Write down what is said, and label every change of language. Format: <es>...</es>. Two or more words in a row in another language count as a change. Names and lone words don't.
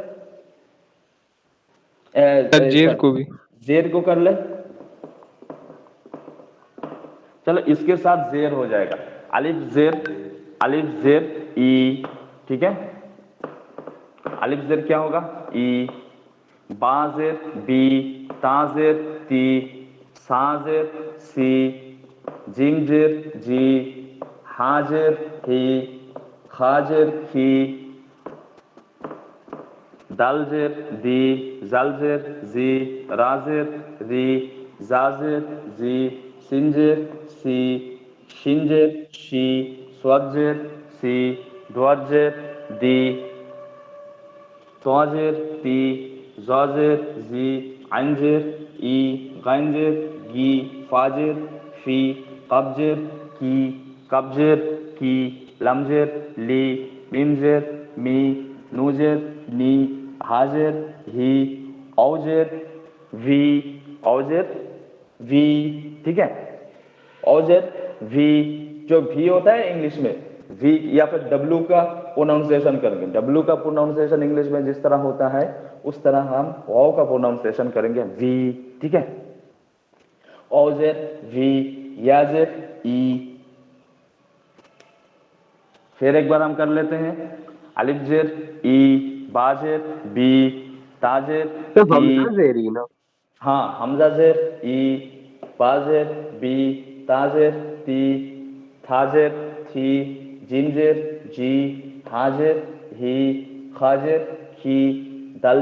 <hi>जेर को भी। जेर को कर ले। चलो, इसके साथ जेर हो जाएगा, अलिफ जेर ई, ठीक है? अलिफ जेर क्या होगा? ई। बा जेर बी, ता जेर ती, सा जेर सी, जिम जेर जी, हा जेर ही, खा जेर खी, दाल जेर दी, जाल जेर जी, रा जेर री, जा जेर जी, सिन जेर सी, शिन जेर शी, स्वाद जेर सी, द्वाद जेर दी, तो जेर ती, जा जेर जी, आइन जेर ई, गाइन जेर गी, फा जेर फी, कब जेर की, कब जेर की, लम जेर ली, मीम जेर मी, नू जेर नी, हा जेर ही, औ जेर वी, औ जेर वी, ठीक है? औ जेर वी, जो भी होता है इंग्लिश में वी, या फिर डब्ल्यू का प्रोनाउंसिएशन करेंगे। डब्ल्यू का प्रोनाउंसिएशन इंग्लिश में जिस तरह होता है उस तरह हम औ का प्रोनाउंसिएशन करेंगे वी, ठीक है? औ जेर वी, या जेर ई। फिर एक बार हम कर लेते हैं, अलिफ जेर ई, बा जेर बी, ता जेर तो ती, हमजा जेरी ना? हाँ, हमजा जेर ई, बा जेर बी, ता जेर ती, था जेर थी, जिम जेर जी, हा जेर ही, खा जेर खी, दल</hi>